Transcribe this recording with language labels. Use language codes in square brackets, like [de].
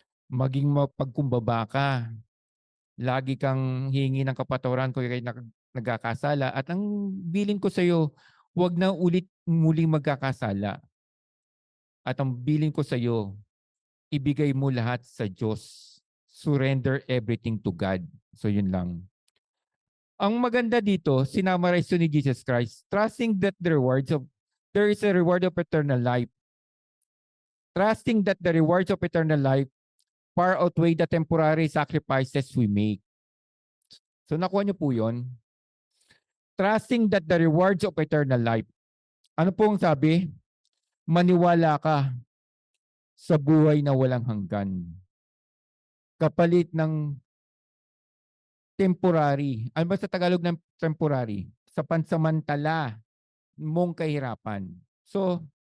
[tl] Maging mapagkumbaba ka. Lagi kang hingi ng kapatawaran kung ikay nagkakasala. At ang bilin ko sa iyo, huwag na ulit muling magkakasala. At ang bilin ko sa iyo, ibigay mo lahat sa Diyos. [en] Surrender everything to God. So [tl] yun lang. Ang maganda dito, sinamarize ni Jesus Christ, [en] trusting that there is a reward of eternal life. Trusting that the rewards of eternal life far outweigh the temporary sacrifices we make. So [tl] nakuha niyo po yun. [en] Trusting that the rewards of eternal life. [tl] Ano pong sabi? Maniwala ka sa buhay na walang hanggan. Kapalit ng temporary. Ano ba sa Tagalog ng temporary? Sa pansamantala mong kahirapan. So,